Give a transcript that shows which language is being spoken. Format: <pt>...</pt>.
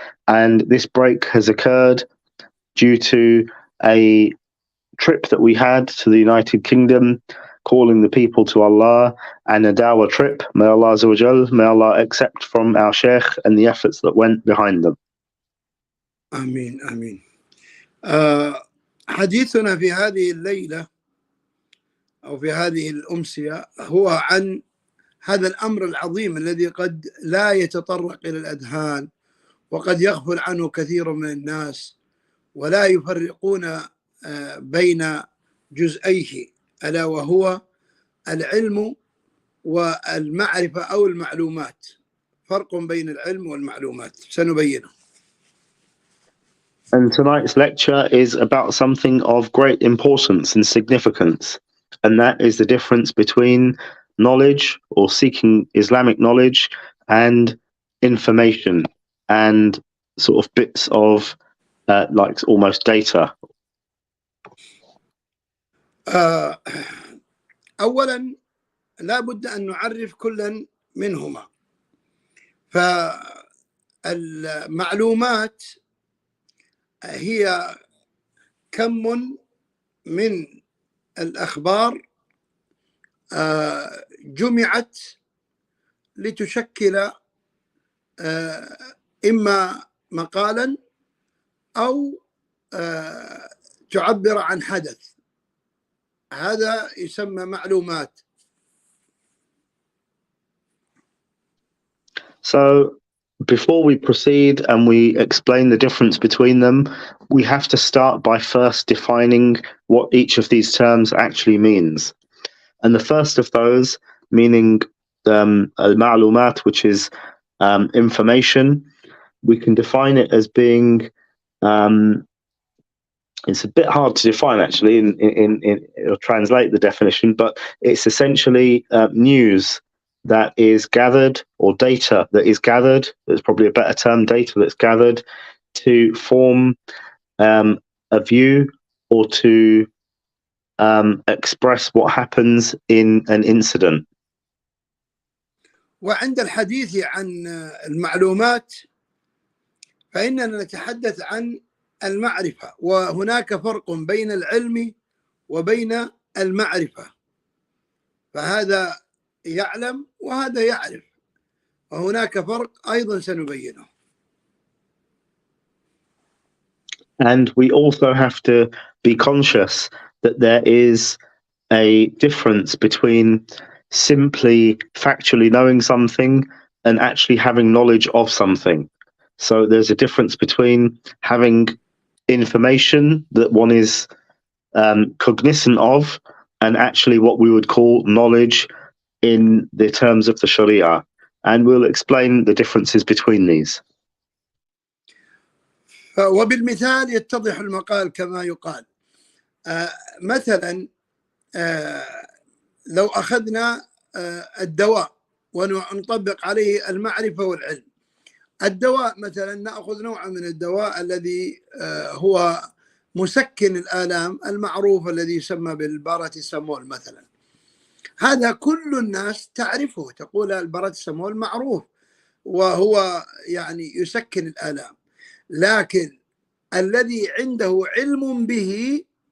<en>And this break has occurred due to a trip that we had to the United Kingdom, calling the people to Allah, and a dawah trip. May Allah</en> <ar>Azza wa Jal,</ar> <en>may Allah accept from our Sheikh and the efforts that went behind them.</en> <ar>آمين آمين. حديثنا في هذه الليلة أو في هذه الأمسية هو عن هذا الأمر العظيم الذي قد لا يتطرق إلى الأذهان، وقد يغفل عنه كثير من الناس ولا يفرقون بين جزئيه، ألا وهو العلم والمعرفة أو المعلومات. فرق بين العلم والمعلومات سنبينه.</ar> <en>And tonight's lecture is about something of great importance and significance, and that is the difference between knowledge or seeking Islamic knowledge and information and sort of bits of like almost data.</en> <ar>أولا لا بد أن نعرف كلا منهما. فالمعلومات هي كم من الأخبار جمعت لتشكل إما مقالا أو تعبر عن حدث، هذا يسمى معلومات.</ar> <en>So before we proceed and we explain the difference between them, we have to start by first defining what each of these terms actually means. And the first of those, meaning al-ma'lumat, which is information, we can define it as being, it's a bit hard to define actually or translate the definition, but it's essentially news that is gathered, or data that is gathered, that's probably a better term, data that's gathered to form a view or to express what happens in an incident.</en> <ar>وعند الحديث عن المعلومات فإننا نتحدث عن المعرفة، وهناك فرق بين العلم وبين المعرفة، فهذا يعلم وهذا يعرف، وهناك فرق أيضا سنبينه.</ar> <en>And we also have to be conscious that there is a difference between simply factually knowing something and actually having knowledge of something. So there's a difference between having information that one is cognizant of and actually what we would call knowledge in the terms of the Sharia. And we'll explain the differences between these.</en> <ar>وبالمثال يتضح المقال كما يقال. مثلا لو أخذنا الدواء ونطبق عليه المعرفة والعلم، الدواء مثلا نأخذ نوعا من الدواء الذي هو مسكن الآلام المعروف الذي يسمى بالباراتيسامول مثلا، هذا كل الناس تعرفه، تقول الباراتيسامول معروف وهو يعني يسكن الآلام، لكن الذي عنده علم به</ar>